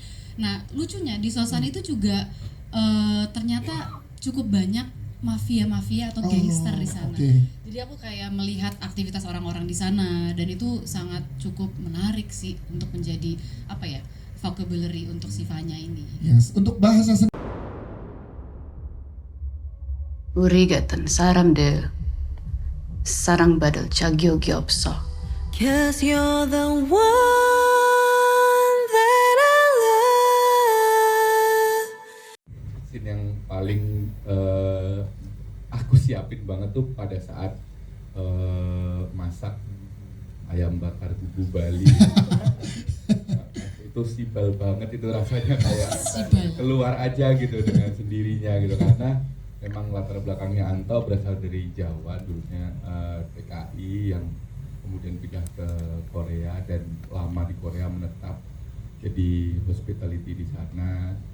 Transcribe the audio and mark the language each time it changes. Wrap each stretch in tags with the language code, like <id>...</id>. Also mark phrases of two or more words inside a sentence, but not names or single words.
<id>Nah lucunya di Sosan itu juga ternyata cukup banyak mafia atau gangster di sana. Jadi aku kayak melihat aktivitas orang-orang di sana, dan itu sangat cukup menarik sih untuk menjadi apa ya, vocabulary untuk si Vanya ini. Yes. Untuk bahasa</id> <ko>우리 같은 사람들 사랑받을 자격이 없어.</ko> <en>Cause you're the one that I love.</en> <id>Scene yang paling aku siapin banget tuh pada saat masak ayam bakar bubu Bali. Itu sibal banget, itu rasanya kayak keluar aja gitu dengan sendirinya gitu, karena memang latar belakangnya Anto berasal dari Jawa dulunya, TKI yang kemudian pindah ke Korea dan lama di Korea menetap jadi hospitality di sana.</id>